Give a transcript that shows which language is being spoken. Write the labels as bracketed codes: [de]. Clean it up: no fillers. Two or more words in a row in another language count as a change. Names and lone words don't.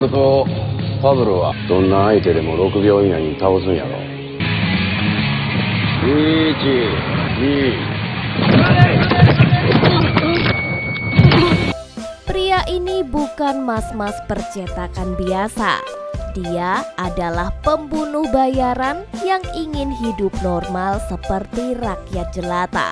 [ja] とパブロはどんな相手でも6秒以内に倒すんやろ。 [id] Pria ini bukan mas-mas percetakan biasa. Dia adalah pembunuh bayaran yang ingin hidup normal seperti rakyat jelata.